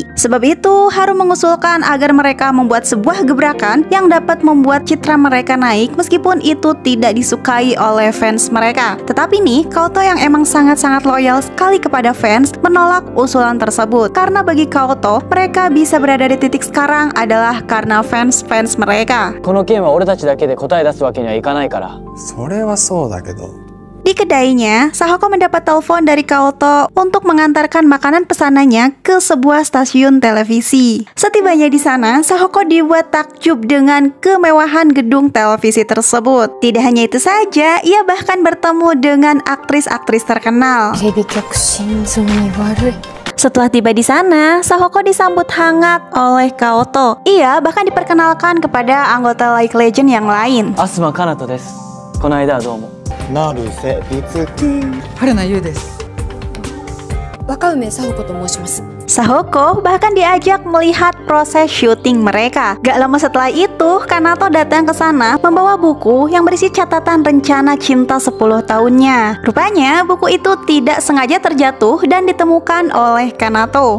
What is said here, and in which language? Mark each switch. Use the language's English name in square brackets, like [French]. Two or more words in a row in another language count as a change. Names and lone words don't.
[Indonesian] Sebab itu, Haru mengusulkan agar mereka membuat sebuah gebrakan yang dapat membuat citra mereka naik meskipun itu tidak disukai oleh fans mereka. Tetapi nih, Kaoto yang emang sangat-sangat loyal sekali kepada fans menolak usulan tersebut. Karena bagi Kaoto, mereka bisa berada di titik sekarang adalah karena fans-fans mereka. [Japanese] この件は俺たちだけで答え出すわけにはいかないから。それはそうだけど。 [Indonesian] Di kedainya, Sahoko mendapat telepon dari Kaoto untuk mengantarkan makanan pesanannya ke sebuah stasiun televisi. Setibanya di sana, Sahoko dibuat takjub dengan kemewahan gedung televisi tersebut. Tidak hanya itu saja, ia bahkan bertemu dengan aktris-aktris terkenal. [Japanese] テレビ局心臓に悪い。 [Indonesian] Setelah tiba di sana, Sahoko disambut hangat oleh Kaoto. Ia bahkan diperkenalkan kepada anggota League Legend yang lain. [Japanese] 東かなとです。この間はどうも。成瀬律樹。春名優です。若梅沙穂子と申します。 [Indonesian] Sahoko bahkan diajak melihat proses syuting mereka. Gak lama setelah itu, Kanato datang ke sana membawa buku yang berisi catatan rencana cinta 10 tahunnya. Rupanya buku itu tidak sengaja terjatuh dan ditemukan oleh Kanato.